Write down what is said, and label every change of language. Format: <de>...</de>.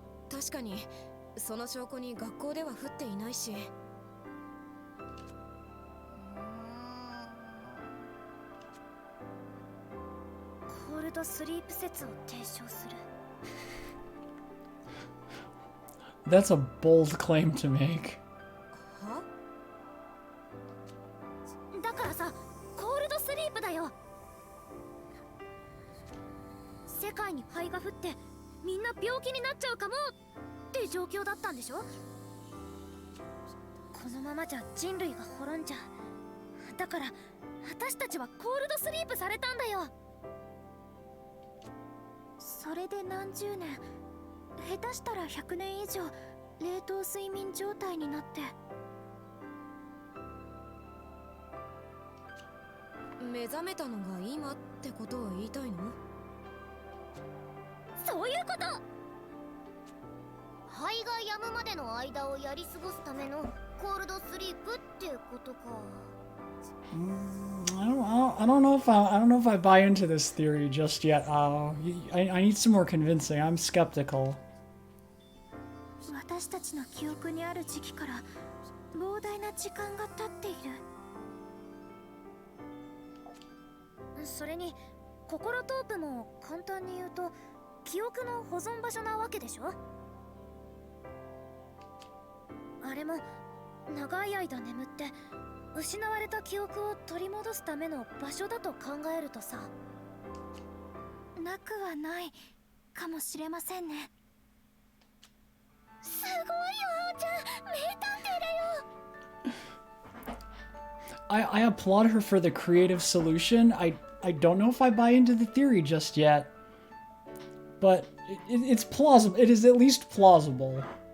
<ja>確かにその証拠に学校では降っていないし。コールドスリープ説を提唱する。</ja> <en>That's a bold claim to make.</en> <ja>は？だからさ、コールドスリープだよ。世界に灰が降ってみんな病気になっちゃうかもって状況だったんでしょ。このままじゃ人類が滅んじゃう。だから私たちはコールドスリープされたんだよ。それで何十年、下手したら100年以上冷凍睡眠状態になって。目覚めたのが今ってことを言いたいの？そういうこと。灰が止むまでの間をやり過ごすためのコールドスリープってことか。</ja> <en>I don't know if I buy into this theory just yet. I need some more convincing. I'm skeptical.</en> <ja>私たちの記憶にある時期から膨大な時間が経っている。それに心トープも簡単に言うと記憶の保存場所なわけでしょ。あれも長い間眠って失われた記憶を取り戻すための場所だと考えるとさ、なくはないかもしれませんね。すごいよ、おちゃん、名探偵だよ。</ja> <en>I applaud her for the creative solution. I don't know if I buy into the theory just yet, but it's plausible. It is at least plausible.</en>